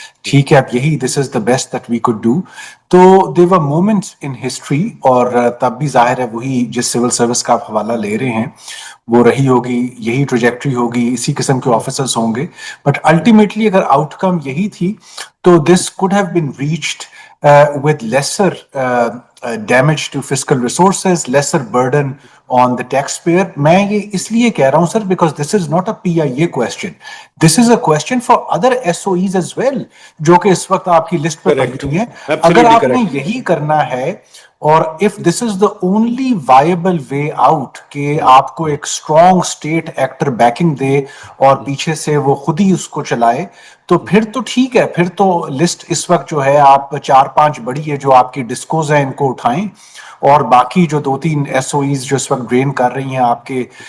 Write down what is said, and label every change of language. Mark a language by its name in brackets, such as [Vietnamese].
[Urdu] ٹھیک ہے، اب یہی [English] This is the best that we could do. [Urdu] تو [English] there were moments in history, [Urdu] اور تب بھی ظاہر ہے وہی جس سول سروس کا آپ حوالہ لے رہے ہیں وہ رہی ہوگی، یہی ٹریجیکٹری ہوگی، اسی قسم کے آفیسرز ہوں گے. [English] but ultimately [Urdu] اگر آؤٹ کم یہی تھی تو [English] This could have been reached with lesser damage to fiscal resources, lesser burden on the taxpayer. [Urdu] میں یہ اس لیے کہہ رہا ہوں سر [English] because this is not a PIA question. This is a question for other SOEs as well, [Urdu] جو کہ اس وقت آپ کی لسٹ پہ پڑی ہوئی ہیں. اگر آپ نے یہی کرنا ہے اور [English] if this is the only viable way out [Urdu] کہ آپ کو ایک strong state actor backing دے اور پیچھے سے وہ خود ہی اس کو چلائے, تو پھر تو ٹھیک ہے, پھر تو لسٹ اس وقت جو ہے آپ 4-5 بڑی ہے جو آپ کی ڈسکوز ہیں ان کو اٹھائیں, اور باقی جو 2-3 SOEs جو اس وقت ڈرین کر رہی ہیں آپ کے